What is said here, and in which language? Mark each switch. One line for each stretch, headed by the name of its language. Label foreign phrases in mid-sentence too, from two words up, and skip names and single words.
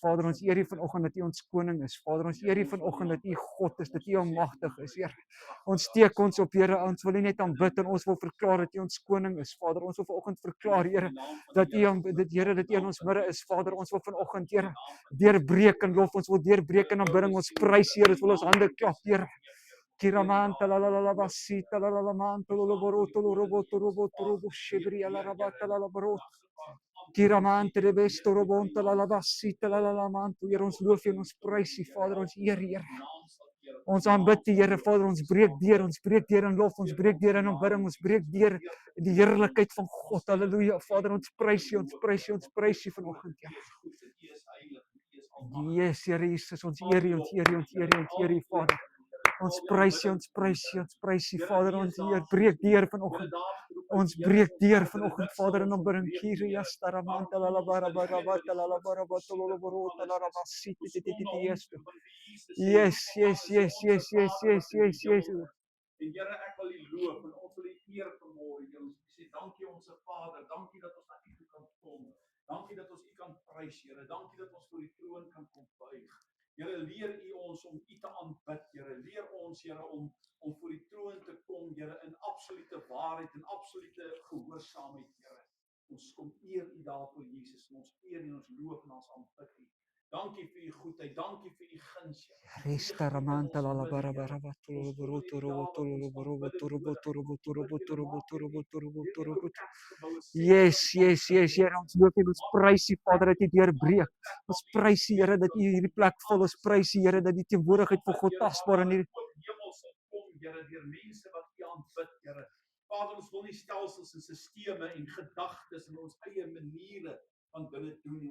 Afrikaans: Vader, ons eer U vanoggend dat U ons koning is. Vader, ons eer U vanoggend dat U God is, dat U almagtig is, Here. Ons steek ons op, Here, ons wil U net aanbid en ons wil verklaar dat U ons koning is. Vader, ons wil vanoggend verklaar, Here, dat Here, dat U in ons midde is. Vader, ons wil vanoggend, Here, deurbreek en lof, ons wil deurbreek en aanbidding, ons prys, Here, ons wil ons hande klap, Here. Kiramanta la la la la basita la la la manto lo boroto lo roboto roboto robo shibri la rabata la boroto. Kiramante de besto robonta la basita la manto. Here, ons loof U en ons prys U, Vader, ons eer U, Here. Ons aanbid U, Here, Vader, ons breek deur in lof, ons breek deur in aanbidding, ons breek deur in die heerlikheid van God. Halleluja. Vader, ons prys U, ons prys U, ons prys U vanoggend, Here. Yes, Here Jesus, ons eer U, ons eer U, ons eer U, ons eer U, Vader. Ons prys U, ons prys U, ons prys U, Vader, ons eer, breek deur vanoggend. Ons breek deur vanoggend, Vader, in aanbidding. Kyria staramanta la la bara bara bata la la bara bata la la barota la la basiti ti ti ti ti yes.
English: Yes, yes, yes, yes, yes, yes, yes, yes.
Afrikaans: En Here, ek wil U loof en ons wil U eer vanmôre. Here, ons sê dankie onsse Vader, dankie dat ons na U toe kan kom. Dankie dat ons U kan prys, Here. Dankie dat ons voor die troon kan kom buig. Here, leer U ons om U te aanbid, Here. Leer ons, Here, om voor die troon te kom, Here, in absolute waarheid en absolute gehoorsaamheid, Here. Ons kom eer U daarvoor, Jesus. En ons eer U en ons loof en ons aanbid U. Dankie vir U goedheid, dankie vir U guns. Restaramanta la la bara bara bata la la baroto roboto la baroto roboto roboto roboto roboto roboto roboto roboto.
English: Yes, yes, yes,
Afrikaans: Here, ons loof U, ons prys U, Vader, dat U deurbreek. Ons prys U, Here, dat U hierdie plek vul. Ons prys U, Here, dat die teenwoordigheid van God tasbaar in hierdie hemel sal kom, Here, deur mense wat U aanbid, Here. Vader, ons wil nie stelsels en sisteme en gedagtes en ons eie maniere van dinge doen nie.